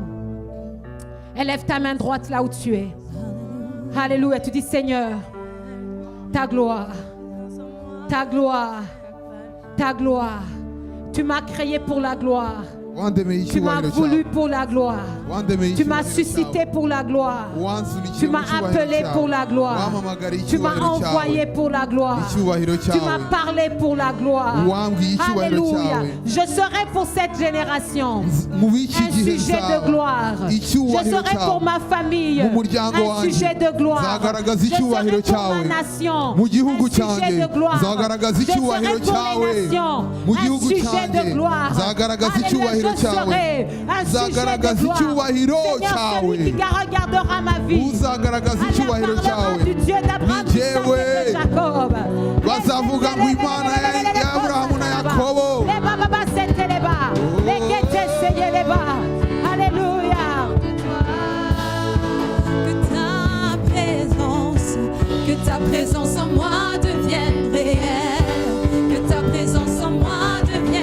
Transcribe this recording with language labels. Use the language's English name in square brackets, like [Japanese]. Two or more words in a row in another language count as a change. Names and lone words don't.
[French] Élève ta main droite là où tu es. Alléluia. Tu dis Seigneur, ta gloire, ta gloire, ta gloire. Tu m'as créé pour la gloire. [Kinyarwanda] Wandemeye [French] Tu m'as [Kinyarwanda] icyubahiro [French] voulu [Kinyarwanda] cyawe. [French] pour la gloire. [Kinyarwanda] Wandemeye [French] Tu m'as [Kinyarwanda] icyubahiro [French] suscité [Kinyarwanda] cyawe. [French] pour la gloire. [Kinyarwanda] Wansunikiye [French] Tu [Kinyarwanda] mu [French] m'as [Kinyarwanda] cyubahiro [French] appelé [Kinyarwanda] cyawe. [French] pour la gloire. [Kinyarwanda] Wampamagariye [French] Tu m'as [Kinyarwanda] icyubahiro cyawe. [French] envoyé pour la gloire. [Kinyarwanda] Icyubahiro [French] Tu [Kinyarwanda] cyawe. [French] m'as parlé pour la gloire. [Kinyarwanda] Wambwiye icyubahiro [French] Alléluia. [Kinyarwanda] cyawe. [French] Je serai pour cette génération [Kinyarwanda] Mu b'iki [French] un [Kinyarwanda] gihe [French] sujet [Kinyarwanda] cyawe. [French] de gloire. Je [Kinyarwanda] Icyubahiro [French] serai [Kinyarwanda] cyawe. [French] pour ma famille [Kinyarwanda] Mu muryango [French] un [Kinyarwanda] wanjye. [French] sujet de gloire. [Kinyarwanda] Zagaragaza [French] Je [Kinyarwanda] icyubahiro [French] serai pour [Kinyarwanda] cyawe. [French] ma nation [Kinyarwanda] Mu gihugu [French] un sujet [Kinyarwanda] cyanjye. [French] de gloire. [Kinyarwanda] Zagaragaza [French] Je serai [Kinyarwanda] icyubahiro [French] pour [Kinyarwanda] cyawe. [French] les nations [Kinyarwanda] Mu [French] un [Kinyarwanda] gihugu [French] sujet [Kinyarwanda] cyanjye. [French] de gloire. [Kinyarwanda] Zagaragaza [French] Alléluia, [Kinyarwanda] icyubahiro [French] je [Kinyarwanda] cyawe. [French] serai un sujet [Kinyarwanda] Zagaragaza [French] de gloire. [Kinyarwanda] icyubahiro [French] Seigneur, [Kinyarwanda] cyawe. [French] celui qui regardera ma vie. [Kinyarwanda] Uzagaragaza icyubahiro [French] Elle parlera [Kinyarwanda] cyawe. [French] du Dieu d'Abraham, [Kinyarwanda] Ni [French] d'Isaac et de [Kinyarwanda] jyewe. [French] Jacob. [Kinyarwanda] Bazavuga ngo Imana ya Aburahamu na Yakobo. Les bababa seteleba. Les kete seyeleba. [French] Alléluia. Que ta présence en moi devienne réelle. Que ta présence en moi devienne